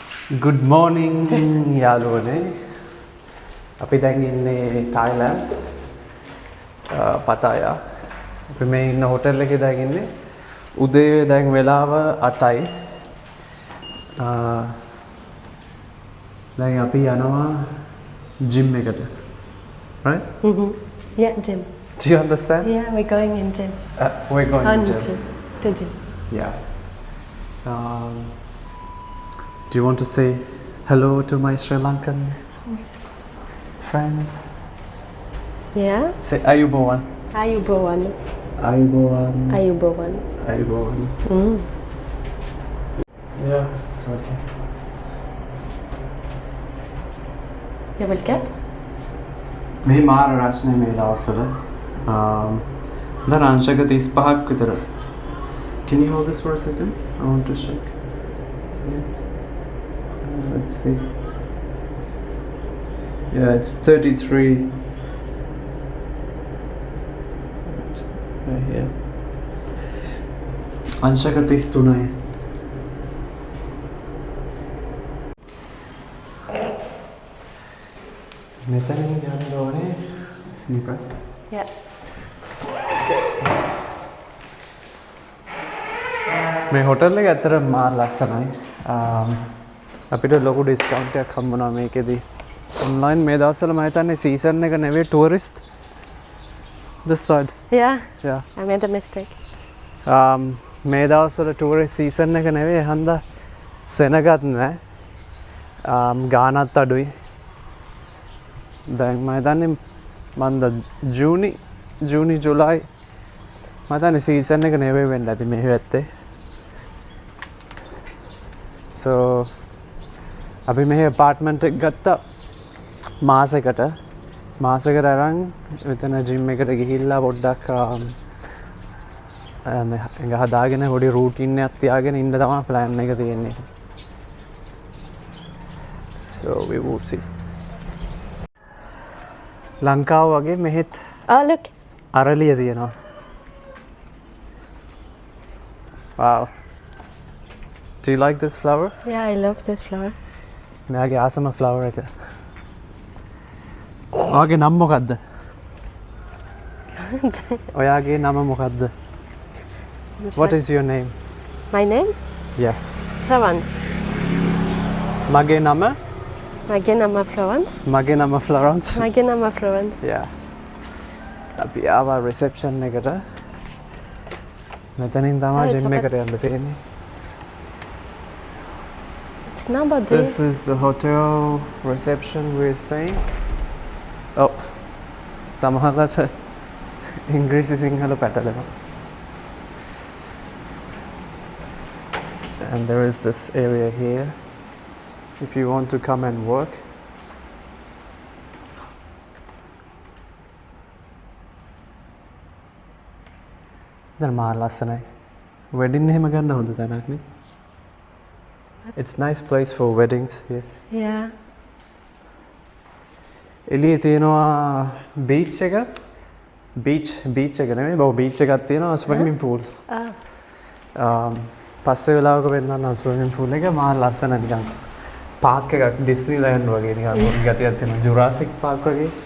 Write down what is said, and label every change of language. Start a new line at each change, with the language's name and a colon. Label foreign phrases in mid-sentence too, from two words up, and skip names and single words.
English: Good morning
Sinhala: යාළුවනේ. අපි දැන් ඉන්නේ තායිලන්ඩ් පතායා. අපි මේ ඉන්න හොටෙල් එකේ දැන් ඉන්නේ. උදේ දැන් වෙලාව 8යි. දැන් අපි යනවා gym එකට.
English: Right? Yeah, gym. Do you understand? Yeah, we're going in gym. We're going On to gym. gym. To gym. Yeah. Do you want to say hello to my Sri Lankan friends? Yeah. Say Ayubowan. Ayubowan. Ayubowan. Ayubowan. Ayubowan. Mm. Yeah, it's okay. You will get?
Sinhala: මේ මාර රචනය මේ දවස්වල දැන් අංශක 35ක් විතර.
English: Can you hold this for a second? I want to check. Yeah. Let's see. Yeah, it's 33. Right here.
Sinhala: අංශක 33යි. මෙතනින් යන්න ඕනේ.
English: Can you press? Yeah.
Sinhala: මේ හොටල් එක ඇත්තට මාර ලස්සනයි. අපිට ලොකු ඩිස්කවුන්ට් එකක් හම්බුණා මේකෙදි. ඔන්ලයින් මේ දවස්වල මම හිතන්නේ සීසන් එක නෙවෙයි ටුවරිස්ට්.
English: This side. Yeah. Yeah. I made a mistake.
Sinhala: මේ දවස්වල
English: tourist season
Sinhala: එක නෙවෙයි. හන්ද සෙනගත් නෑ. ගානත් අඩුයි. දැන් මම හිතන්නේ මන්ද ජූනි ජුලයි මම හිතන්නේ සීසන් එක නෙවෙයි වෙන්න ඇති මේ පැත්තේ. So අපි මෙහි apartment එක ගත්තා මාසෙකට අරන් මෙතන gym එකට ගිහිල්ලා පොඩ්ඩක් එක හදාගෙන පොඩි routine එකක් තියාගෙන ඉන්න තමයි plan එක තියෙන්නේ.
English: So we will see.
Sinhala: ලංකාව වගේ මෙහෙත්
English: Oh, look.
Sinhala: අරලිය තියෙනවා.
English: Wow. Do you like this flower? Yeah, I love this flower.
Sinhala: මෙයාගේ ආසම flower එක. ඔයාගේ නම මොකද්ද? ඔයාගේ නම මොකද්ද?
English: What is your name? My name? Yes. Florence.
Sinhala: මගේ නම මගේ නම Florence. මගේ නම Florence. මගේ නම Florence.
English: Yeah.
Sinhala: අපි ආවා reception එකට. මෙතනින් තමයි
English: it's gym open.
Sinhala: එකට යන්න තියෙන්නේ.
English: It's number This is the hotel reception we're staying.
Sinhala: Oh, සමහරට ඉංග්‍රීසි සිංහල පැටලෙනවා.
English: And there is this area here if you want to come and work.
Sinhala: දැන් මාර ලස්සනයි. wedding එහෙම ගන්න හොඳ තැනක් නේ.
English: It's nice place for weddings here. Yeah.
Sinhala: එළියේ තියෙනවා beach එක. beach එක නෙමෙයි බෝ beach එකක් තියෙනවා
English: swimming pool.
Sinhala: පස්සේ වෙලාවක වෙන්නන්න
English: swimming pool
Sinhala: එක මාර ලස්සන නිකන් park එකක් Disneyland වගේ නිකන් පොඩි ගතියක් තියෙනවා Jurassic Park වගේ.